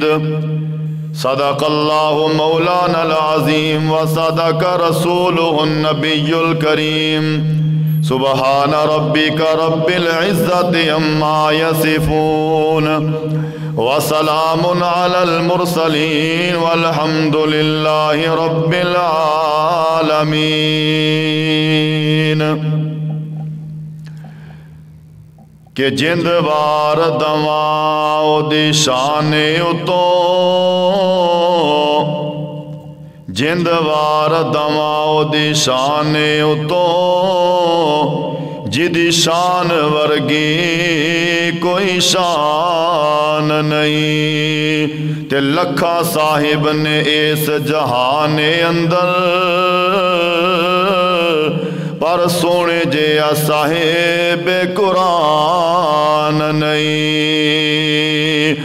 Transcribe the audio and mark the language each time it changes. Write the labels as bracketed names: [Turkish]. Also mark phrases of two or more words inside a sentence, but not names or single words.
[Arabic] صدق اللہ مولانا العظیم وصدق رسولہ النبی الکریم، سبحان ربک رب العزت عما یصفون، وسلام علی المرسلین والحمد للہ رب العالمین۔ [Punjabi] کہ جند وار دواں دی شان اتو، جند وار دواں دی شان اتو، جدی شان ورگی کوئی شان نہیں، تے لکھا صاحب نے اس جہان اندر، پر سونے جیا صاحب قرآن نہیں۔